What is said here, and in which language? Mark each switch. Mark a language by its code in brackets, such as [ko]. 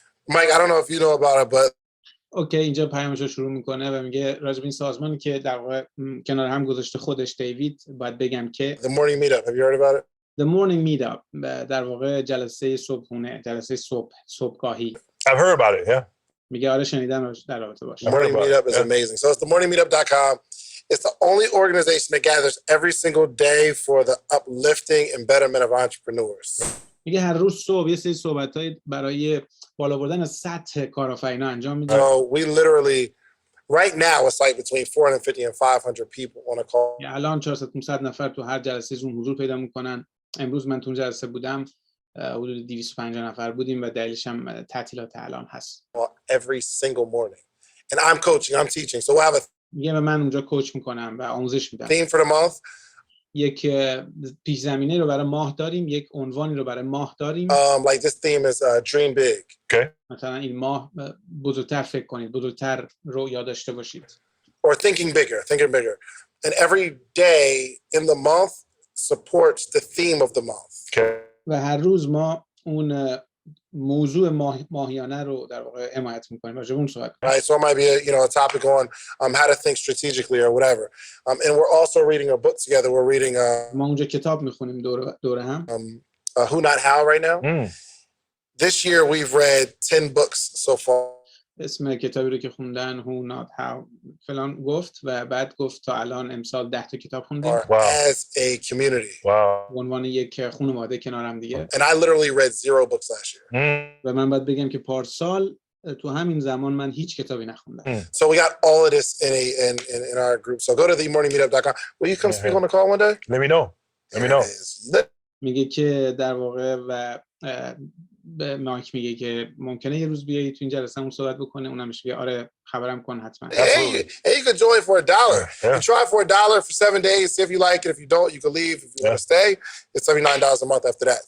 [en] Mike, I don't know if you know about it, but [fa] اوکی اینجا پیامش رو شروع میکنه و میگه راجب این سازمانی که در واقع کنار هم گذاشته خودش دیوید باید بگم که [en] the morning meetup. Have you heard about it? [fa] The Morning Meetup در واقع جلسه صبحونه جلسه صبحگاهی. [en] I've heard about it. Yeah. [fa] میگه آره شنیدم در رابطه باشه. [en] The morning meetup is amazing. So it's themorningmeetup.com. It's the only organization that gathers every single day for the uplifting and betterment of entrepreneurs. [fa] میگه هر روز صبح یه سری صحبت‌های برای بالا بردن از سطح کارآفرینا انجام میده. [en] So we literally, right now, it's like between 450 and 500 people on a call. [fa] الان 400 نفر تو هر جلسه زوم حضور پیدا میکنن. امروز من تو اون جلسه بودم حدود 250 نفر بودیم و دلیلش هم تعطیلات الان هست. [en] Every single morning. And I'm coaching, I'm teaching. So we'll have a [fa] میگه من اونجا کوچ میکنم و آموزش میدم. [en] theme for the month. [fa] یک پیش زمینه رو برای ماه داریم، یک عنوانی رو برای ماه داریم. [en] Like this theme is dream big. Okay. [fa] مثلا این ماه بزرگتر فکر کنید، بزرگتر رویا داشته باشید. [en] Or thinking bigger. And every day in the month supports the theme of the month. Okay. [fa] و هر روز ما اون موضوع ماهیانه رو در واقع حمایت می‌کنیم. راجع به اون صحبت [en] Right, so it might be a topic on how to think strategically or whatever. And we're also reading a book together. We're reading [fa] ما اونجا کتاب می‌خونیم دور هم. [en] Who Not How right now. This year we've read 10 books so far. [fa] اسم کتابی رو که خوندن Who Not How فلان گفت و بعد گفت تا الان امسال 10 تا کتاب خوندیم [en] Or Wow. as a community. Wow. [fa] به عنوان یک خانواده کنار هم دیگه. [en] And I literally read 0 books last year. [fa] و من باید بگم که پارسال تو همین زمان من هیچ کتابی نخوندم. [en] So we got all of this in our group. So go to themorningmeetup.com. Will you come speak on the call one day? Let me know. Let me know. It is. [fa] میگه که در واقع و به مایک میگه که ممکنه یه روز بیایی تو این جلسه همون صحبت بکنه. اونم میگه آره خبرم کن حتما. [en] Hey, you could join for $1. Yeah. You try for $1 for 7 days. See if you like it. If you don't, you can leave. If you want to stay, it's $79 a month after that.